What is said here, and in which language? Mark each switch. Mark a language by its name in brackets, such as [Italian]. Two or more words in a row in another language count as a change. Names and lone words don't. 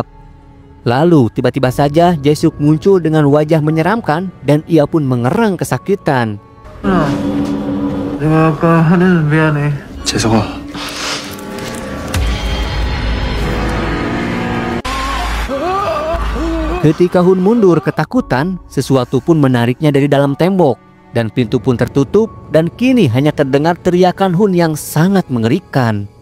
[Indonesian] Lalu tiba-tiba saja Jae-suk muncul dengan wajah menyeramkan dan ia pun mengerang kesakitan. [Korean] 내가 아까 하는 미안해. 재석아. [Indonesian] Ketika Hun mundur ketakutan, sesuatu pun menariknya dari dalam tembok. Dan pintu pun tertutup dan kini hanya terdengar teriakan Hun yang sangat mengerikan.